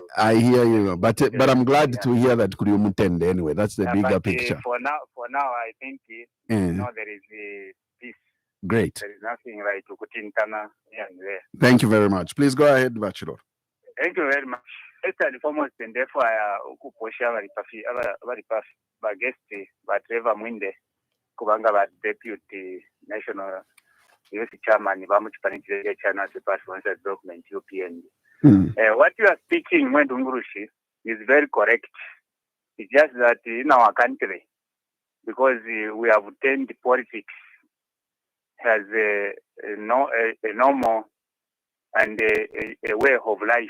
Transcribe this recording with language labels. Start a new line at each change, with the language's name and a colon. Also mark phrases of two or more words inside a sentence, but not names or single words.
English: I hear you, but I'm glad to hear that Kuriumutende anyway. That's the bigger picture. For now, I think there is a peace. Great. There is nothing like to Kutintana here and there. Thank you very much. Please go ahead, Bachelor. Thank you very much. First and foremost, and therefore,
Bemba: ukuposha abari guest Trevor Mwiinde kubanga ba
English: deputy national youth chairman
Bemba: bamuchipanikire
English: channel to pass one development
Bemba: UPND.
English: What you are speaking when Dungurushi, is very correct. It's just that in our country, because we have turned politics as a normal and a way of life.